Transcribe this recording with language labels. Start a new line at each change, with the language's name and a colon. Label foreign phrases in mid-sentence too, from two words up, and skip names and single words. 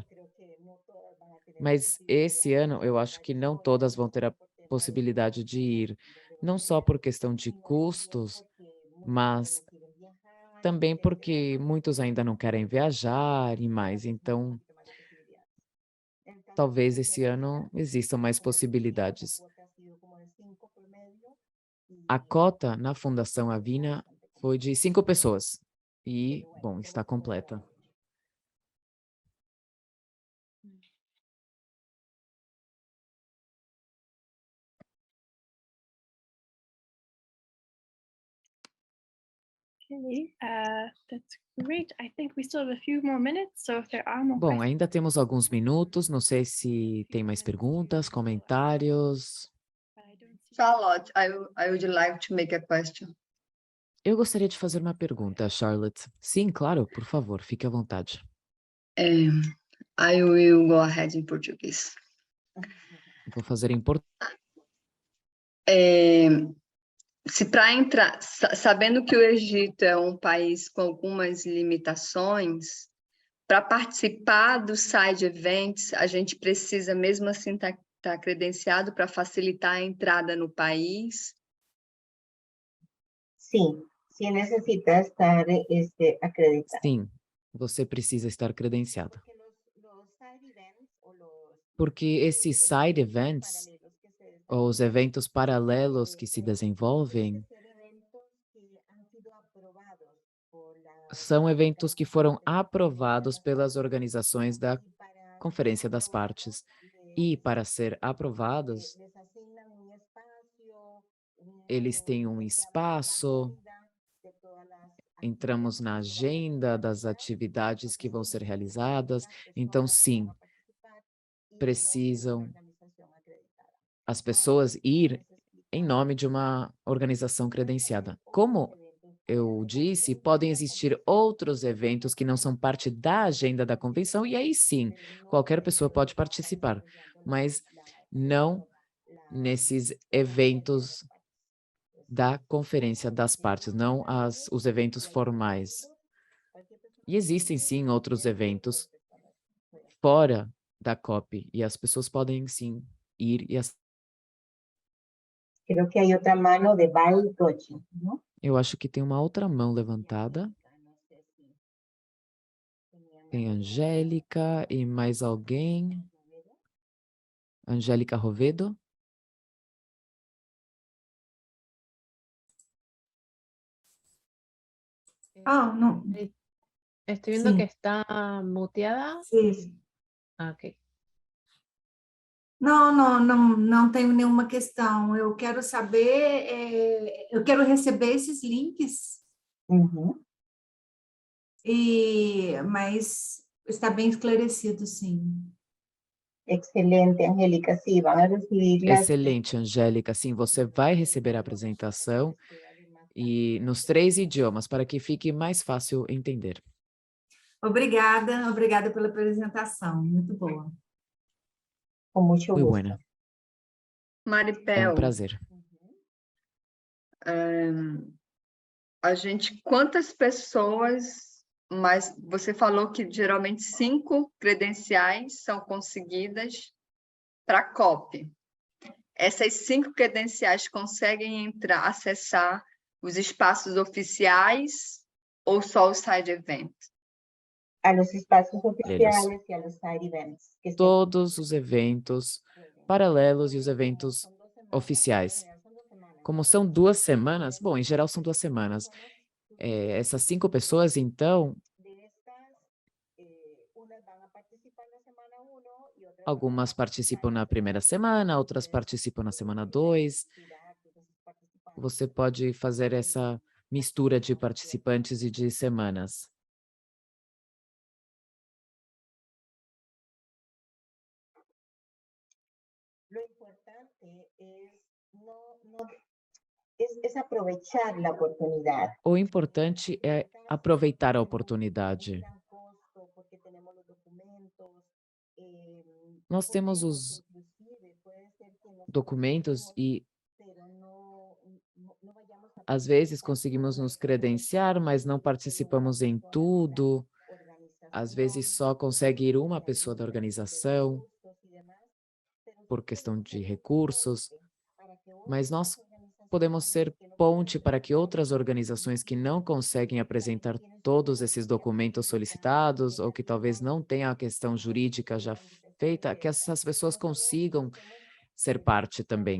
Portuguese: Mas esse ano, eu acho que não todas vão ter a possibilidade de ir, não só por questão de custos, mas também porque muitos ainda não querem viajar e mais, então talvez esse ano existam mais possibilidades. A cota na Fundação Avina foi de 5 pessoas. E, bom, está completa.
English: Okay, that's great. I think we still have a few more minutes, so if there are more
Portuguese: Bom,
English: questions,
Portuguese: ainda temos alguns minutos. Não sei se tem mais perguntas, comentários.
English: but I don't see. Charlotte, I would like to make a question.
Portuguese: Eu gostaria de fazer uma pergunta, Charlotte. Sim, claro, por favor, fique à vontade.
English: I will go ahead in Portuguese.
Portuguese: Vou fazer em português. Se para entrar, sabendo que o Egito é um país com algumas limitações, para participar do
English: side events,
Portuguese: a gente precisa mesmo assim estar credenciado para facilitar a entrada no país?
Spanish: Sí, sí necesita estar acreditado.
Portuguese: Sim, você precisa estar credenciado.
Spanish: Porque los
English: side events
Spanish: o los
Portuguese: Porque esses
English: side events,
Spanish: paralelos que se
Portuguese: ou os eventos paralelos que se desenvolvem,
Spanish: ser eventos que han sido aprobados por la
Portuguese: são eventos que foram aprovados pelas organizações da
Spanish: y para
Portuguese: Conferência das Partes. E, para ser aprovados,
Spanish: les asignan un espacio,
Portuguese: eles têm um
Spanish: entramos
Portuguese: espaço,
Spanish: en la agenda de todas las
Portuguese: entramos na
Spanish: actividades que se van a
Portuguese: agenda das
Spanish: realizar.
Portuguese: atividades que vão ser
Spanish: Entonces,
Portuguese: realizadas.
Spanish: las
Portuguese: Então,
Spanish: personas
Portuguese: sim,
Spanish: van a participar y en nombre de una
Portuguese: precisam
Spanish: organización acreditada.
Portuguese: as pessoas ir
Spanish: ¿Puedes
Portuguese: em
Spanish: explicar
Portuguese: nome de uma organização credenciada.
Spanish: otros
Portuguese: Como
Spanish: eventos
Portuguese: eu disse, podem existir outros eventos que não são parte da agenda da convenção, e aí sim, qualquer pessoa pode participar, mas não nesses eventos da Conferência das Partes, não os eventos formais. E existem sim outros eventos fora da COP, e as pessoas podem sim ir e
Spanish: Creo que hay otra mano de Val Gochi, ¿no?
Portuguese: eu acho que tem uma outra mão levantada.
Spanish: No sé si tenían
Portuguese: Tem
Spanish: alguna
Portuguese: Angélica e mais alguém. Angélica Rovedo.
Spanish: Ah, no, Estoy viendo Sí. que está muteada.
Portuguese: sim. Ah, ok. Não tenho nenhuma questão. Eu quero saber, eu quero receber esses links,
Spanish: Ujú.
Portuguese: mas está bem esclarecido, sim. Excelente, Angélica.
Spanish: Sí, van a recibir las...
Portuguese: Excelente, Angélica. Sim, você vai receber a apresentação e nos 3 idiomas, para que fique mais fácil entender. Obrigada pela apresentação, muito boa.
Spanish: Con mucho Muy gusto. buena.
Portuguese: É Maripel, prazer. quantas pessoas, mas você falou que geralmente 5 credenciais são conseguidas para a COP. Essas 5 credenciais conseguem acessar os espaços oficiais ou só os
English: side events?
Spanish: A los espacios oficiales y a los
English: side events.
Spanish: Que estén-
Portuguese: Todos os eventos paralelos e os eventos
Spanish: Son 2 semanas,
Portuguese: oficiais.
Spanish: en general son 2 semanas.
Portuguese: Como são 2 semanas, bom, em geral são 2 semanas. Essas 5 pessoas, então,
Spanish: De estas, unas van a participar
Portuguese: na semana
Spanish: 1 y otras
Portuguese: algumas participam na primeira semana, outras participam na semana 2. Você pode fazer essa mistura de participantes e de semanas.
Spanish: Lo importante es aprovechar la oportunidad.
Portuguese: O importante é aproveitar a oportunidade.
Spanish: Porque tenemos los documentos.
Portuguese: Nós temos os Inclusive,
Spanish: puede ser que no
Portuguese: documentos e,
Spanish: pero no vayamos a
Portuguese: às vezes, conseguimos nos credenciar, mas não participamos em tudo. Às vezes, só consegue ir uma pessoa da organização por questão de recursos, mas nós podemos ser ponte para que outras organizações que não conseguem apresentar todos esses documentos solicitados ou que talvez não tenham a questão jurídica já feita, que essas pessoas consigam ser parte também.